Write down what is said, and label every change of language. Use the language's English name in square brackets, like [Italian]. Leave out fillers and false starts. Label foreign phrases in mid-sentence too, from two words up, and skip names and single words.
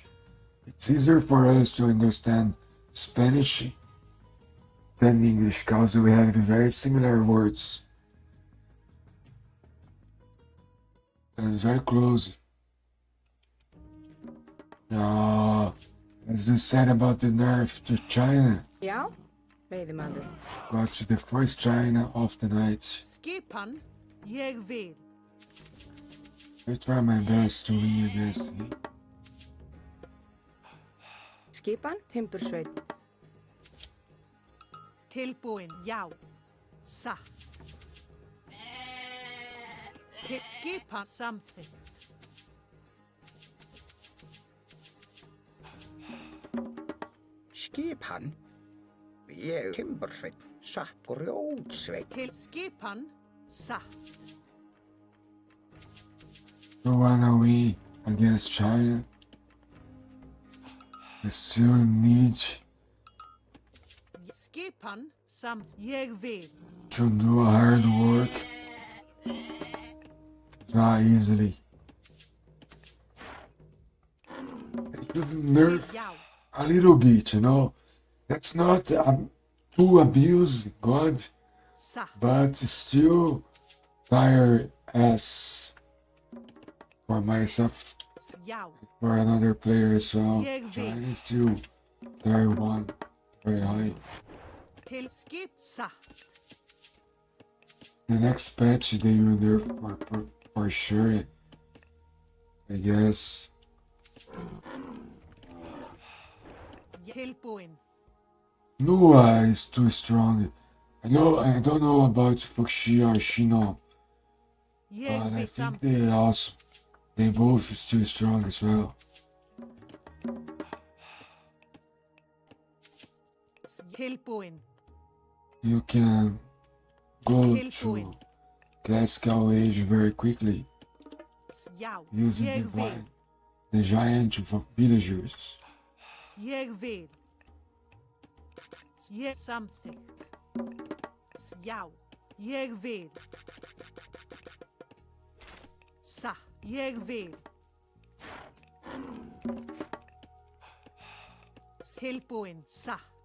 [English] It's easier for us to understand Spanish than English because we have very similar words. And very close. As you said about the nerf to China, [Icelandic] Já, veiðimaður. [English] got to the first China of the night. [Icelandic] Skipan, ég vil. [English] I try my best to win your destiny. [Icelandic] Skipan, timbursveit. Tilbúin, já. Satt. Til skipan samþykkt. Skipan. Ég timbursveit. Satt grjótsveit. Til skipan satt. [English] You wanna win against China? You still need [Icelandic] Skipan samþykkt. Ég vil. [English] to do hard work. It's not easily. You nerf [Icelandic] Já. [English] a little bit, you know. That's not to abuse God, [Icelandic] Satt. [English] but still tire as for myself, [Icelandic] Já. [English] for another player as well. [Icelandic] Ég vil. [English] China still tier 1 very high. [Icelandic] Til skip satt. [English] The next patch they will nerf for sure. I guess. [Icelandic] Tilbúin. [English] Nua is too strong. I don't know about Fuxi or Shino, [Icelandic] Ég [English] but I [Icelandic] vil [English] think [Icelandic] samþykkt. [English] they both is too strong as well. [Icelandic] Tilbúin. [English] You can go to [Icelandic] Tilbúin. [English] classical age very quickly [Icelandic] Já. [English] using [Icelandic] Ég vil. the giant of villagers. Ég vil. Ég samþykkt. Já. Ég vil. Satt. Ég vil. Tilbúin. Satt.